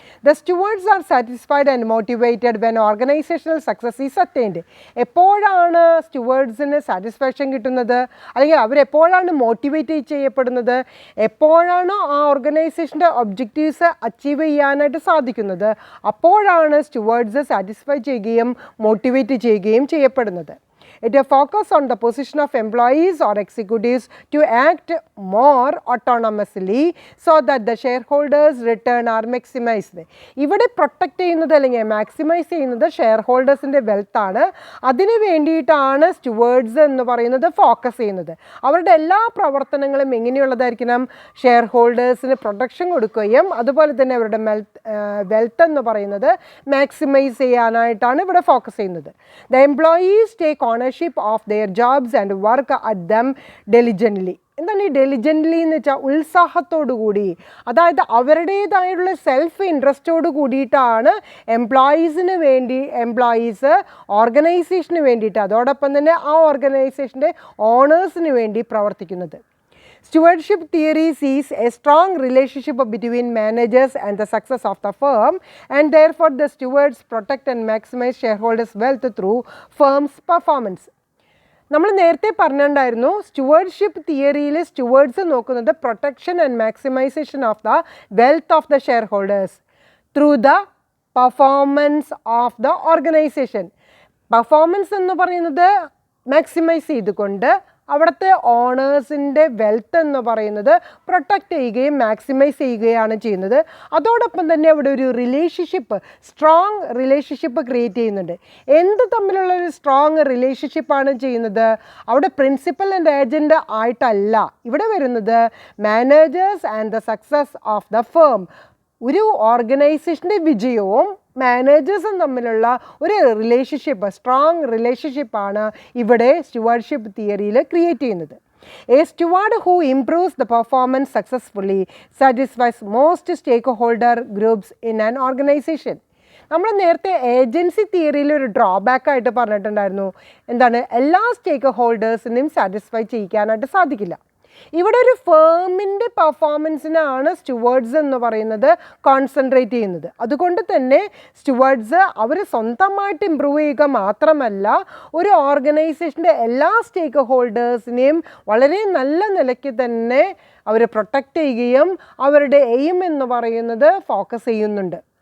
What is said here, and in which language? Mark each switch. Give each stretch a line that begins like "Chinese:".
English: The stewards are satisfied and motivated when organizational success is attained.
Malayalam: എപ്പോഴാണ് സ്റ്റുവേർഡ്സിന് satisfaction കിട്ടുന്നത്? അല്ലെങ്കിൽ അവരെപ്പോഴാണ് motivate ചെയ്യപ്പെടുന്നത്? എപ്പോഴാണോ ആ ഓർഗനൈസേഷൻ്റെ ഒബ്ജക്റ്റീവ്സ് അച്ചീവ് ചെയ്യാനായിട്ട് സാധിക്കുന്നത്, അപ്പോഴാണ് സ്റ്റുവേർഡ്സ് സാറ്റിസ്ഫൈ ചെയ്യുകയും മോട്ടിവേറ്റ് ചെയ്യുകയും ചെയ്യപ്പെടുന്നത്.
English: It focuses on the position of employees or executives to act more autonomously so that the shareholders' return are maximized.
Malayalam: ഇവിടെ പ്രൊട്ടക്റ്റ് ചെയ്യുന്നത് അല്ലെങ്കിൽ മാക്സിമൈസ് ചെയ്യുന്നത് ഷെയർ ഹോൾഡേഴ്സിൻ്റെ വെൽത്താണ്. അതിന് വേണ്ടിയിട്ടാണ് സ്റ്റുവേർഡ്സ് എന്ന് പറയുന്നത് ഫോക്കസ് ചെയ്യുന്നത്. അവരുടെ എല്ലാ പ്രവർത്തനങ്ങളും എങ്ങനെയുള്ളതായിരിക്കണം? ഷെയർ ഹോൾഡേഴ്സിന് പ്രൊട്ടക്ഷൻ കൊടുക്കുകയും അതുപോലെ തന്നെ അവരുടെ വെൽത്ത് എന്ന് പറയുന്നത് മാക്സിമൈസ് ചെയ്യാനായിട്ടാണ് ഇവിടെ ഫോക്കസ് ചെയ്യുന്നത്.
English: The employees take ownership of their jobs and work at them diligently.
Malayalam: എന്താണ് ഈ ഡെലിജൻ്റ്ലി എന്ന് വെച്ചാൽ? ഉത്സാഹത്തോടു കൂടി, അതായത് അവരുടേതായുള്ള സെൽഫ് ഇൻട്രസ്റ്റോട് കൂടിയിട്ടാണ് എംപ്ലോയീസ് ഓർഗനൈസേഷന് വേണ്ടിയിട്ട് അതോടൊപ്പം തന്നെ ആ ഓർഗനൈസേഷൻ്റെ ഓണേഴ്സിന് വേണ്ടി പ്രവർത്തിക്കുന്നത്.
English: Stewardship theory sees a strong relationship between managers and the success of the firm, and therefore the stewards protect and maximize shareholders' wealth through firm's performance.
Malayalam: നമ്മൾ നേരത്തെ പറഞ്ഞിട്ടുണ്ടായിരുന്നു സ്റ്റുവേർഡ്ഷിപ്പ് തിയറിയിൽ സ്റ്റുവേർഡ്സ് നോക്കുന്നത്
English: Protection and maximisation of the wealth of the share holders through the performance of the organisation.
Malayalam: Performance എന്ന് പറയുന്നത് maximise ചെയ്തുകൊണ്ട് അവിടുത്തെ ഓണേഴ്സിൻ്റെ wealth എന്ന് പറയുന്നത് പ്രൊട്ടക്റ്റ് ചെയ്യുകയും മാക്സിമൈസ് ചെയ്യുകയാണ് ചെയ്യുന്നത്. അതോടൊപ്പം തന്നെ അവിടെ ഒരു റിലേഷൻഷിപ്പ്, സ്ട്രോങ് റിലേഷൻഷിപ്പ് ക്രിയേറ്റ് ചെയ്യുന്നുണ്ട്. എന്ത് തമ്മിലുള്ള ഒരു സ്ട്രോങ് റിലേഷൻഷിപ്പാണ് ചെയ്യുന്നത്? അവിടെ പ്രിൻസിപ്പൽ ആൻഡ് ഏജൻറ്റ് ആയിട്ടല്ല ഇവിടെ വരുന്നത്
English: Managers and the success of the firm.
Malayalam: ഒരു ഓർഗനൈസേഷൻ്റെ വിജയവും മാനേജേഴ്സും തമ്മിലുള്ള ഒരു റിലേഷൻഷിപ്പ്, സ്ട്രോങ് റിലേഷൻഷിപ്പാണ് ഇവിടെ സ്റ്റുവാർഡ്ഷിപ്പ് തിയറിയിൽ ക്രിയേറ്റ് ചെയ്യുന്നത്.
English: A steward who improves the performance successfully satisfies most stakeholder groups in an organization.
Malayalam: നമ്മൾ നേരത്തെ ഏജൻസി തിയറിയിൽ ഒരു ഡ്രോബാക്ക് ആയിട്ട് പറഞ്ഞിട്ടുണ്ടായിരുന്നു. എന്താണ്? എല്ലാ സ്റ്റേക്ക് ഹോൾഡേഴ്സിനെയും സാറ്റിസ്ഫൈ ചെയ്യിക്കാനായിട്ട് സാധിക്കില്ല. ഇവിടെ ഒരു ഫേമിൻ്റെ പെർഫോമൻസിനാണ് സ്റ്റുവേർഡ്സ് എന്ന് പറയുന്നത് കോൺസെൻട്രേറ്റ് ചെയ്യുന്നത്. അതുകൊണ്ട് തന്നെ സ്റ്റുവേർഡ്സ് അവർ സ്വന്തമായിട്ട് ഇമ്പ്രൂവ് ചെയ്യുക മാത്രമല്ല, ഒരു ഓർഗനൈസേഷൻ്റെ എല്ലാ സ്റ്റേക്ക് ഹോൾഡേഴ്സിനെയും വളരെ നല്ല നിലയ്ക്ക് തന്നെ അവർ പ്രൊട്ടക്റ്റ് ചെയ്യുകയും അവരുടെ എയിം എന്ന് പറയുന്നത് ഫോക്കസ് ചെയ്യുന്നുണ്ട്.